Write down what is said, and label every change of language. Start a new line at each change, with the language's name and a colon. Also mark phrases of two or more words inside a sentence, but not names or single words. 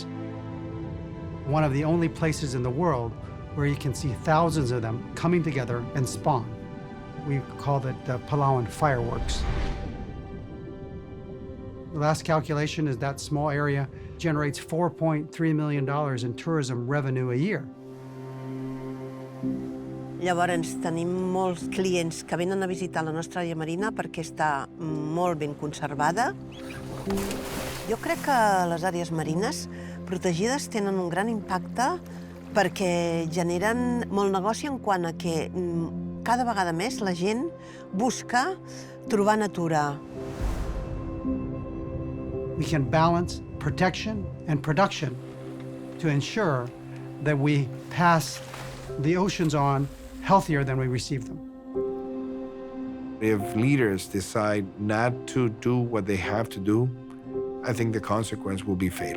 English: One of the only places in the world where you can see thousands of them coming together and spawn. We call it the Palauan fireworks. The last calculation is that small area generates $4.3 million in tourism revenue a year.
Catalan: Llavors tenim molts clients que venen a visitar la nostra àrea marina perquè està molt ben conservada. Jo crec que les àrees marines protegides tenen un gran impacte perquè generen molt negoci en quant a que cada vegada més la gent busca trobar natura.
English: We can balance protection and production to ensure that we pass the oceans on healthier than we receive them. If leaders decide not to do what they have to do, I think the consequence will be fatal.